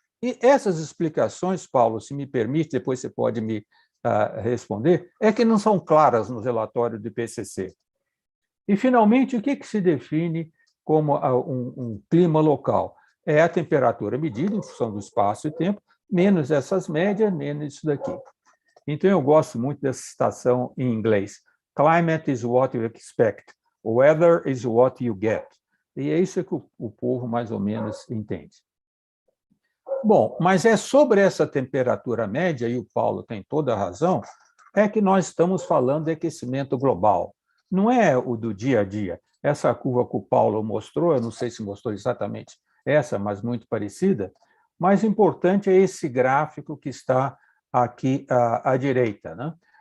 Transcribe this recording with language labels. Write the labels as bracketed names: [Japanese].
[Portuguese] E essas explicações, Paulo, se me permite, depois você pode me responder, é que não são claras no relatório do IPCC. E, finalmente, o que se define como um clima local? É a temperatura medida em função do espaço e tempo, menos essas médias, menos isso daqui. Então, eu gosto muito dessa citação em inglês. [English] Climate is what you expect. Weather is what you get. [Portuguese] E é isso que o povo mais ou menos entende. Bom, mas é sobre essa temperatura média, e o Paulo tem toda a razão, é que nós estamos falando de aquecimento global. Não é o do dia a dia. Essa curva que o Paulo mostrou, eu não sei se mostrou exatamente essa, mas muito parecida, mas importante é esse gráfico que está aqui à direita, né?